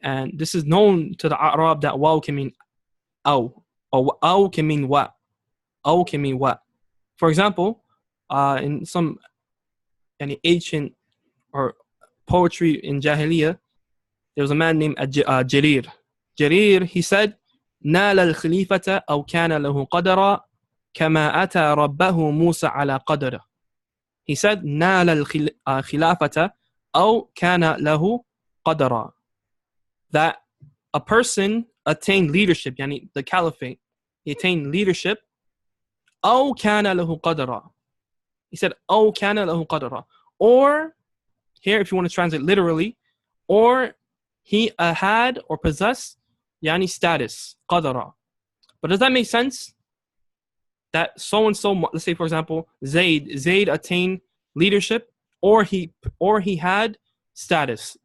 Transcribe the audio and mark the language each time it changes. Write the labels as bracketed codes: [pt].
[en] And this is known to the Arab that wow can mean oh, or oh can mean what. Oh can mean what. For example, in some ancient or poetry in Jahiliyyah, there was a man named Jarir. Jarir, he said, [ar] نال الخليفة أو كان له قدرا كما أتى ربه موسى على قدره. [en] He said, [ar] نال الخلافة أو كان له قدرا. [en] That a person attained leadership, the caliphate, he attained leadership, [ar] أو كان له قدرا. [en] He said, [ar] أو كان له قدرا. [en] Or, here if you want to translate literally, or he had or possessed status, qadara. But does that make sense? That so and so, let's say for example, Zayd attained leadership, or he had status.